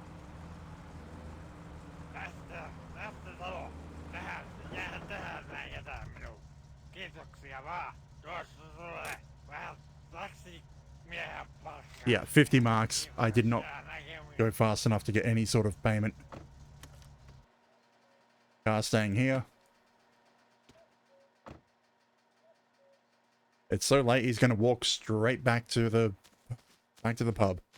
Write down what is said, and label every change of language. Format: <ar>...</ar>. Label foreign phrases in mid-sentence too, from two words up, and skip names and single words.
<fi>Tästä talo. Tähän, jää tähän näin jätä minun. Kiitoksia vaan. Tuossa tulee vähän taksimiehen palkkaa.</fi> <en>Yeah, 50 marks. I did not go fast enough to get any sort of payment. Car staying here. It's so late, he's going to walk straight back to the pub.</en>